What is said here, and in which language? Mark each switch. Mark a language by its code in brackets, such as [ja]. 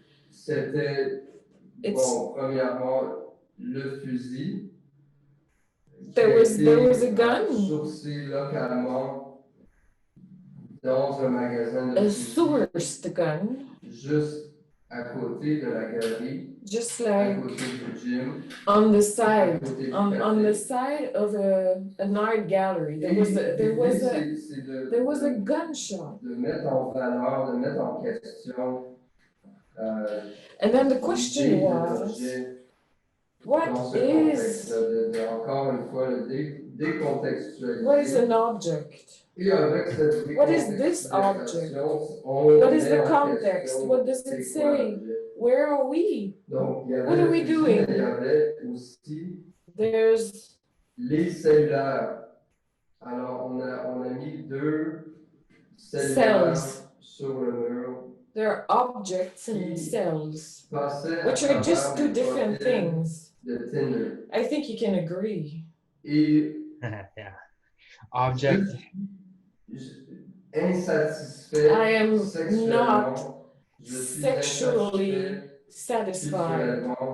[fr] C'était, premièrement, le fusil. [en] There was a gun. [fr] Sourcé localement dans un magasin [en] a sourced gun. [fr] Juste à côté de la galerie. [en] Just like [fr] à côté du gym, [en] on the side of an art gallery, there was a gun shop. [fr] De mettre en valeur, de mettre en question. [en] And then the question was, what is an object? What is this object? What is the context? What does it say? Where are we? What are we doing? There's [fr] les cellulaires. Alors, on a mis deux cellulaires sur le mur. [en] There are objects and cells, which are just two different things. I think you can agree. Yeah. Object. I am not sexually satisfied.